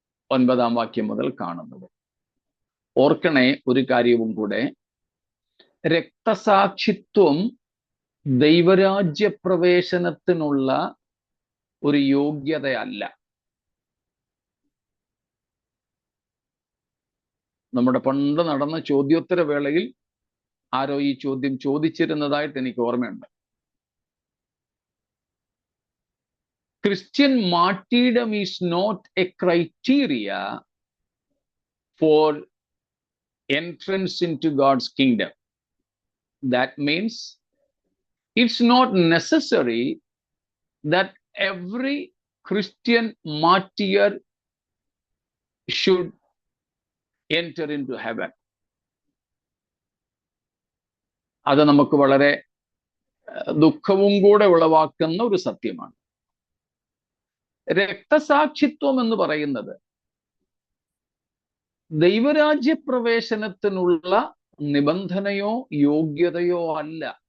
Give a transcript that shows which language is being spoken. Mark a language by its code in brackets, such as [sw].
[ml] 9 വാക്യം മുതൽ കാണുന്നത്. ഓർക്കണേ ഒരു കാര്യവും കൂടെ, രക്തസാക്ഷിത്വം ദൈവരാജ്യ പ്രവേശനത്തിനുള്ള ഒരു യോഗ്യതയല്ല. നമ്മുടെ പണ്ട് നടന്ന ചോദ്യോത്തര വേളയിൽ ആരോ ഈ ചോദ്യം ചോദിച്ചിരുന്നതായിട്ട് എനിക്ക് ഓർമ്മയുണ്ട്. [en] Christian martyrdom is not a criteria for entrance into God's kingdom. That means it's not necessary that every Christian martyr should enter into heaven. [ml] അത് നമുക്ക് വളരെ ദുഃഖവും കൂടെ ഉളവാക്കുന്ന ഒരു സത്യമാണ്. രക്തസാക്ഷിത്വം എന്ന് പറയുന്നത് ദൈവരാജ്യ പ്രവേശനത്തിനുള്ള നിബന്ധനയോ യോഗ്യതയോ അല്ല.